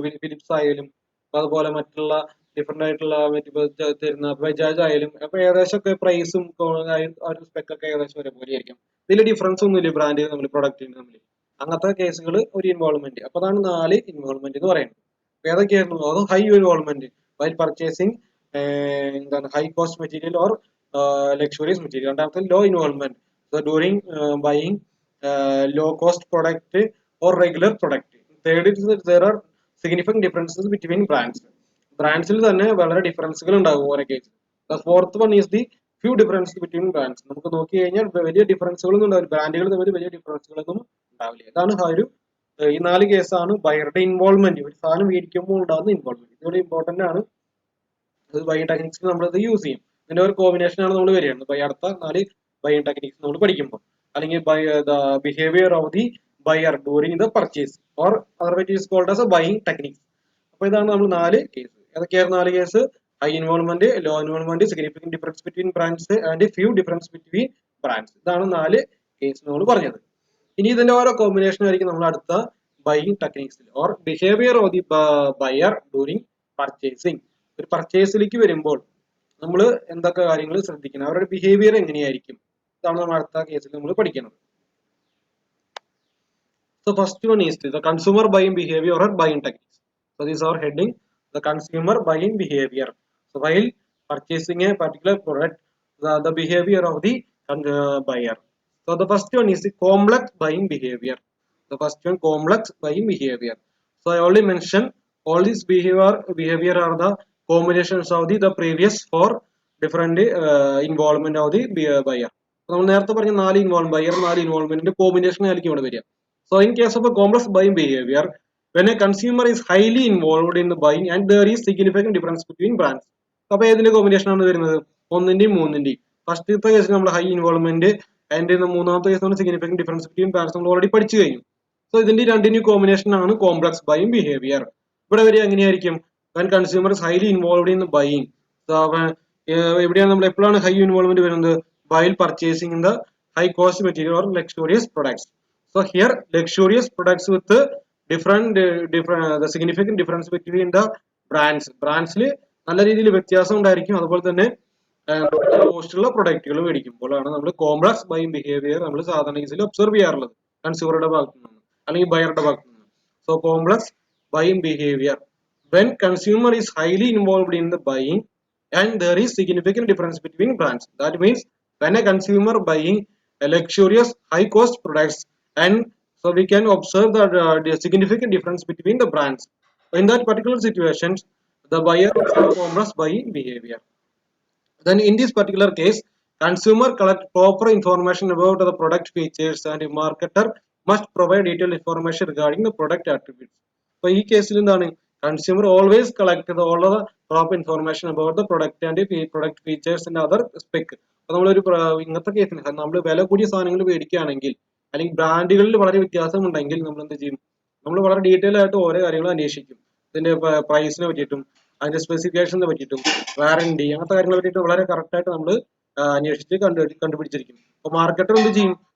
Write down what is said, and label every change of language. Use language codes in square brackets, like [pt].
[ml] Philips ആയാലും അതുപോലെ മറ്റുള്ള ഡിഫറെന്റ് ആയിട്ടുള്ള തരുന്ന ബജാജ് ആയാലും അപ്പൊ ഏകദേശം ഒക്കെ പ്രൈസും സ്പെക്കൊക്കെ ഏകദേശം ഒരേപോലെ ആയിരിക്കും. വലിയ ഡിഫറൻസ് ഒന്നും ഇല്ല ബ്രാൻഡ് തമ്മിൽ, പ്രൊഡക്റ്റിന് തമ്മിൽ. അങ്ങനത്തെ കേസുകൾ ഒരു ഇൻവോൾവ്മെന്റ്. അപ്പൊ അതാണ് 4 ഇൻവോൾവ്മെന്റ് എന്ന് പറയുന്നത്. ഏതൊക്കെയായിരുന്നു? അതും ഹൈ ഇൻവോൾവ്മെന്റ് വൈൽ പർച്ചേസിങ് എന്താണ്, [en] High cost material or luxuries material. രണ്ടാമത്തെ low involvement during buying low cost product or regular product. Third is that there are significant differences between brands. [ml] ബ്രാൻഡ്സിൽ തന്നെ വളരെ ഡിഫറൻസുകൾ ഉണ്ടാകും ഓരോ case. [en] Fourth one is the few difference between brands. [ml] നമുക്ക് നോക്കി കഴിഞ്ഞാൽ വലിയ ഡിഫറൻസുകളൊന്നും ഉണ്ടാവില്ല, ബ്രാൻഡുകൾ തമ്മിൽ വലിയ ഡിഫറൻസുകളൊന്നും ഉണ്ടാവില്ല. ഇതാണ് ഈ 4 കേസാണ് ബയറുടെ ഇൻവോൾവ്മെന്റ്. ഒരു സാധനം മേടിക്കുമ്പോൾ ഉണ്ടാകുന്ന ഇൻവോൾവ്മെന്റ്. ഇതുപോലെ ഇമ്പോർട്ടന്റ് ആണ്. ബൈയിങ് ടെക്നിക്സ് നമ്മളത് യൂസ് ചെയ്യും. ഇതിന്റെ ഒരു കോമ്പിനേഷൻ ആണ് നമ്മൾ വരികയാണ് അടുത്ത 4 ബൈയിങ് ടെക്നിക്സ് നമ്മൾ പഠിക്കുമ്പോൾ. [en] അല്ലെങ്കിൽ behaviour of the buyer during the purchase or otherwise is called as buying techniques. [ml] അപ്പൊ ഇതാണ് നമ്മൾ 4 case. ഏതൊക്കെയായിരുന്നു 4 case? [en] High involvement, low involvement, significant difference between brands and few difference between brands. [ml] ഇതാണ് 4 case നമ്മൾ പറഞ്ഞത്. ഇനി ഇതിന്റെ ഓരോ കോമ്പിനേഷൻ ആയിരിക്കും നമ്മൾ അടുത്ത buying ടെക്നിക്സിൽ. [en] Or behaviour of the buyer during purchasing. [ml] ഒരു പർച്ചേസിലേക്ക് വരുമ്പോൾ നമ്മൾ എന്തൊക്കെ കാര്യങ്ങൾ ശ്രദ്ധിക്കണം, അവരുടെ ബിഹേവിയർ എങ്ങനെയായിരിക്കും, ഇതാണ് നമ്മൾ അടുത്ത കേസിൽ നമ്മൾ പഠിക്കുന്നത്. [en] So first one is the consumer buying behavior or buying techniques. So these are heading the consumer buying behavior. So while purchasing a particular product, the behavior of the buyer. So the first one is the complex buying behavior. The first one, complex buying behavior. So I already mentioned all these behavior are the combinations of the previous four different involvement of the buyer. [ml] നമ്മൾ നേരത്തെ പറഞ്ഞ 4 involve buyer 4 ഇൻവോൾവ്മെന്റിന്റെ combination ആയിരിക്കും ഇവിടെ വരിക. [en] So in case of a complex buying behavior, when a consumer is highly involved in the buying and there is significant difference between brands. [ml] അപ്പോൾ ഏതിന്റെ combination ആണ് വരുന്നത്? ഒന്നിന്റെയും മൂന്നിന്റെയും. ഫസ്റ്റത്തെ കേസിൽ നമ്മൾ ഹൈ ഇൻവോൾവ്മെന്റ് ആൻഡ് മൂന്നാമത്തെ കേസ് നമ്മൾ സിഗ്നിഫിക്കന്റ് ഡിഫറൻസ് ബിറ്റ്വീൻ ബ്രാൻഡ്സ് നമ്മൾ ഓൾറെഡി പഠിച്ചു കഴിഞ്ഞു. സോ ഇതിന്റെ രണ്ടിന്റെയും കോമ്പിനേഷൻ ആണ് കോംപ്ലക്സ് ബൈയിങ് ബിഹേവിയർ. ഇവിടെ വരെ എങ്ങനെയായിരിക്കും? [en] when consumer is highly involved in the buying. [ml] So എവിടെയാണ് നമ്മൾ എപ്പോഴാണ് ഹൈ ഇൻവോൾവ്മെന്റ് വരുന്നത്? [en] while purchasing the high cost material or luxurious products. So here luxurious products with different the significant difference between the brandsൽ [ml] നല്ല രീതിയിൽ വ്യത്യാസം ഉണ്ടായിരിക്കും. അതുപോലെ തന്നെ കോസ്റ്റുള്ള പ്രൊഡക്റ്റുകൾ മേടിക്കുമ്പോഴാണ് നമ്മൾ കോംപ്ലക്സ് ബൈയിങ് ബിഹേവിയർ നമ്മൾ സാധാരണ കേസിൽ ഒബ്സർവ് ചെയ്യാറുള്ളത് കൺസ്യൂമറുടെ ഭാഗത്തു നിന്ന് അല്ലെങ്കിൽ ബയറുടെ ഭാഗത്തു നിന്ന്. [en] So complex buying behaviour when consumer is highly involved in the buying and there is significant difference between brands. That means when a consumer buying a luxurious high cost products and so we can observe the significant difference between the brands. In that particular situation, the buyer is complex buying behavior. Then in this particular case, consumer collect proper information about the product features and marketer must provide detailed information regarding the product attributes. [ml] So ഈ കേസിൽ എന്താണ്? [en] Consumer always collect all the proper information about the product and the product features and other spec. [ml] അപ്പോൾ നമ്മളൊരു ഇങ്ങനത്തെ കേസിൽ നമ്മൾ വില കൂടിയ സാധനങ്ങൾ മേടിക്കുകയാണെങ്കിൽ അല്ലെങ്കിൽ ബ്രാൻഡുകളിൽ വളരെ വ്യത്യാസമുണ്ടെങ്കിൽ നമ്മൾ എന്ത് ചെയ്യും? നമ്മൾ വളരെ ഡീറ്റെയിൽ ആയിട്ട് ഓരോ കാര്യങ്ങൾ അന്വേഷിക്കും. ഇതിന്റെ പ്രൈസിനെ പറ്റിയിട്ടും അതിന്റെ സ്പെസിഫിക്കേഷനെ പറ്റിയിട്ടും വാറന്റി അങ്ങനത്തെ കാര്യങ്ങളെ പറ്റിയിട്ട് വളരെ കറക്റ്റ് ആയിട്ട് നമ്മൾ അന്വേഷിച്ച് കണ്ടുപിടിച്ചിരിക്കും. അപ്പോൾ മാർക്കറ്റർ എന്ത് ചെയ്യും?